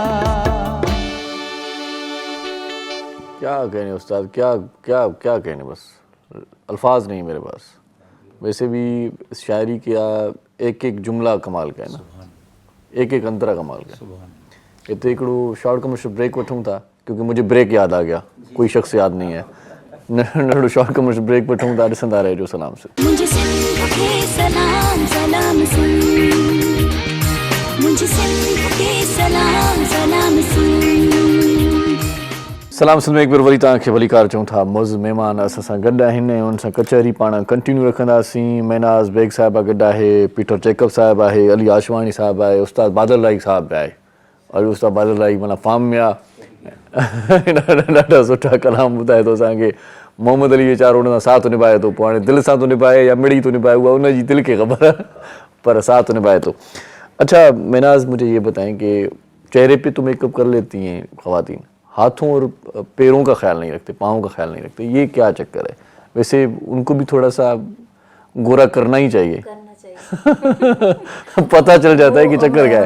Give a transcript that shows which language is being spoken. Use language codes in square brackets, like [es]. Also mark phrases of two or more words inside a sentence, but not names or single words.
[ur] کیا کہنے استاد، کیا کیا کیا کہنے، بس الفاظ نہیں میرے پاس. ویسے بھی شاعری کا ایک ایک جملہ کمال کا ہے نا، ایک ایک انترا کمال کا ہے. یہ تو हिकिड़ो [en] short commercial break [sd] वठूं था, [ur] کیونکہ مجھے بریک یاد آ گیا، کوئی شخص یاد نہیں ہے. [sd] नंढड़ो [en] short commercial break [sd] वठूं था, ॾिसंदा रहिजो सलाम से। [ur] مجھے سندھ کے سلام سلام سن، مجھے سندھ کے سلام سلام سن. [sd] सलाम सिंध में [ur] ایک بار [sd] वरी तव्हांखे भलीकार चऊं था। मौज़ महिमान असां सां गॾु आहिनि ऐं उन सां कचहरी पाण कंटिन्यू रखंदासीं। मैनाज़ बेग साहिबा गॾु आहे, पीटर जैकब साहिबु आहे, अली आशवाणी साहिबु आहे, उस्ताद बादल राई साहिबु आहे। और उस्ताद बादल राई माना फार्म में आहे, ॾाढा सुठा कलाम ॿुधाए थो असांखे। मोहम्मद अली वीचारो हुन सां साथ निभाए थो, पोइ हाणे दिलि सां थो निभाए या मिड़ी थो निभाए, उहा उनजी दिलि खे ख़बर आहे, पर साथ निभाए थो। [ur] اچھا میناز، مجھے یہ بتائیں کہ چہرے پہ تو میک اپ کر لیتی ہیں خواتین، ہاتھوں اور پیروں کا خیال نہیں رکھتے، پاؤں کا خیال نہیں رکھتے، یہ کیا چکر ہے? ویسے ان کو بھی تھوڑا سا گورا کرنا ہی چاہیے، پتا چل جاتا ہے کہ چکر کیا ہے.